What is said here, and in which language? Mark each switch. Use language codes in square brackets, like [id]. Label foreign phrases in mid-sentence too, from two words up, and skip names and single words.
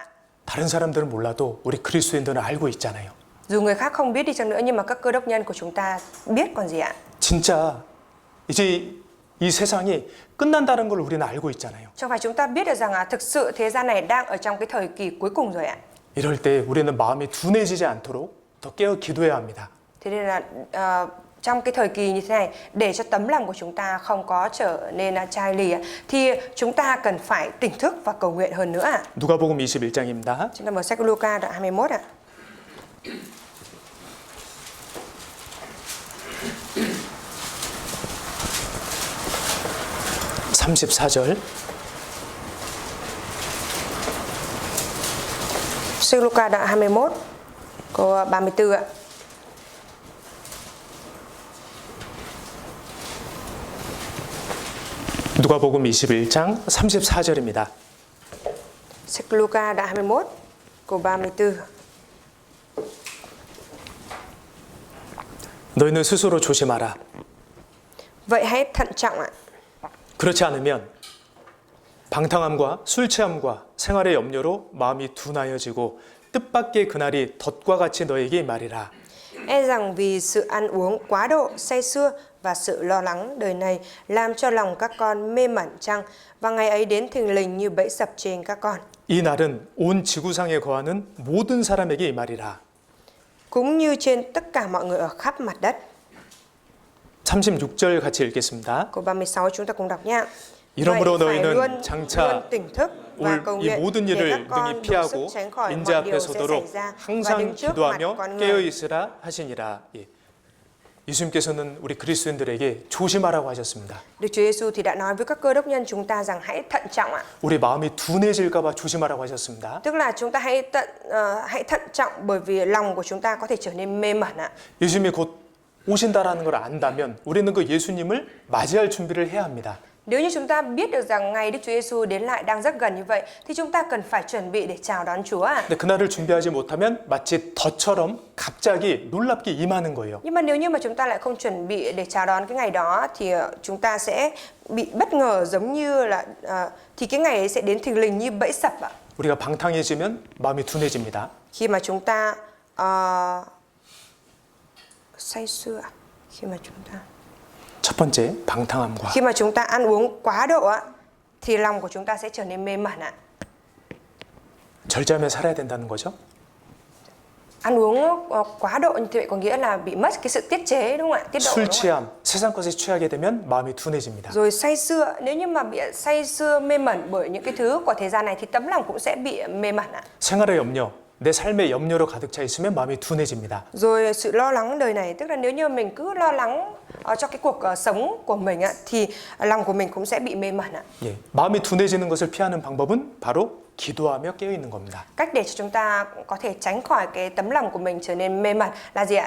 [ko] 다른 사람들은 몰라도 우리 그리스도인들은 알고 있잖아요. [vi] Dù người khác không biết đi chăng nữa nhưng mà các cơ đốc nhân của chúng ta biết còn gì ạ. [ko] 진짜 이제 이 세상이 끝난다는 걸 우리는 알고 있잖아요. [vi] Chẳng phải chúng ta biết được rằng thực sự thế gian này đang ở trong cái thời kỳ cuối cùng rồi ạ. [ko] 이럴 때 우리는 마음이 둔해지지 않도록 더 깨어 기도해야 합니다. [vi] Thế nên là trong cái thời kỳ như thế này, để cho tấm lòng của chúng ta không có trở nên chai lì thì chúng ta cần phải tỉnh thức và cầu nguyện hơn nữa ạ. [ko] 누가복음 21장입니다. [vi] Chúng ta mở sách Luca đoạn 21 ạ. [ko] (34절) [vi] Sách Luca đoạn 21 câu 34 ạ. [ko] 누가복음 21장 34절입니다. [vi] Sách Luca đoạn 21 câu 34. [ko] 너희는 스스로 조심하라. [vi] Vậy hãy thận trọng ạ. [ko] 그렇지 않으면 방탕함과 술 취함과 생활의 염려로 마음이 둔하여지고 뜻밖의 그날이 덫과 같이 너에게 말이라. [vi] E rằng vì sự ăn uống quá độ, say sưa và sự lo lắng đời này làm cho lòng các con mê mẩn chăng, và ngày ấy đến thình lình như bẫy sập trên các con. [ko] 이 날은 온 지구상에 거하는 모든 사람에게 이 말이라. [vi] Cũng như trên tất cả mọi người ở khắp mặt đất. [ko] 36절 같이 읽겠습니다. [vi] Câu 36 chúng ta cùng đọc nha. [ko] 이러므로 [vi] Vậy phải [ko] 너희는 [vi] luôn [ko] 장차 [vi] tỉnh thức và [ko] 올 [vi] cầu [ko] 이 [vi] nguyện [ko] 모든 [vi] để các [ko] 일을 [vi] con [ko] 능히 [vi] đủ sức [ko] 피하고 [vi] tránh khỏi [ko] 인자 [vi] mọi [ko] 앞에 [vi] điều sẽ xảy [ko] 서도록 [vi] ra và [ko] 항상 [vi] đứng trước mặt [ko] 기도하며 [vi] con [ko] 깨어 [vi] người. [ko] 있으라 하시니라. 예. 예수님께서는 우리 그리스도인들에게 조심하라고 하셨습니다. [vi] Đức Chúa Giêsu thì đã nói với các cơ đốc nhân chúng ta rằng hãy thận trọng ạ. [ko] 우리 마음이 둔해질까 봐 조심하라고 하셨습니다. [vi] Tức là chúng ta hãy thận trọng bởi vì lòng của chúng ta có thể trở nên mê mẩn ạ. [ko] 예수님이 곧 오신다라는 걸 안다면 우리는 그 예수님을 맞이할 준비를 해야 합니다. [vi] Nếu như chúng ta biết được rằng ngày Đức Chúa Giêsu đến lại đang rất gần như vậy thì chúng ta cần phải chuẩn bị để chào đón Chúa ạ. [ko] 근데 그날을 준비하지 못하면 마치 덫처럼 갑자기 놀랍게 임하는 거예요. [vi] Nhưng mà nếu như mà chúng ta lại không chuẩn bị để chào đón cái ngày đó thì chúng ta sẽ bị bất ngờ, giống như là thì cái ngày ấy sẽ đến thình lình như bẫy sập ạ. [ko] 우리가 방탕해지면 마음이 둔해집니다. [vi] Khi mà chúng ta say sưa, khi mà chúng ta [ko] 첫 번째, 방탕함과 [vi] khi mà chúng ta ăn uống quá độ á thì lòng của chúng ta sẽ trở nên mê mẩn ạ. [ko] 절제하며 살아야 된다는 거죠. [vi] Ăn uống quá độ như vậy có nghĩa là bị mất cái sự tiết chế, đúng không ạ? Tiết độ, [ko] 술 [vi] đúng không ạ? [ko] 취함, 세상 것에 취하게 되면 마음이 둔해집니다. [vi] Rồi say sưa, nếu như mà bị say sưa mê mẩn bởi những cái thứ của thế gian này thì tấm lòng cũng sẽ bị mê mẩn ạ. [ko] 생활의 염려, 내 삶의 염려로 가득 차 있으면 마음이 둔해집니다. [vi] Rồi sự lo lắng đời này, tức là nếu như mình cứ lo lắng cho cái cuộc sống của mình ạ thì lòng của mình cũng sẽ bị mê mẩn ạ. [ko] 예, 마음이 둔해지는 것을 피하는 방법은 바로 기도하며 깨어 있는 겁니다. [vi] Cách để cho chúng ta có thể tránh khỏi cái tấm lòng của mình trở nên mê mẩn là gì ạ?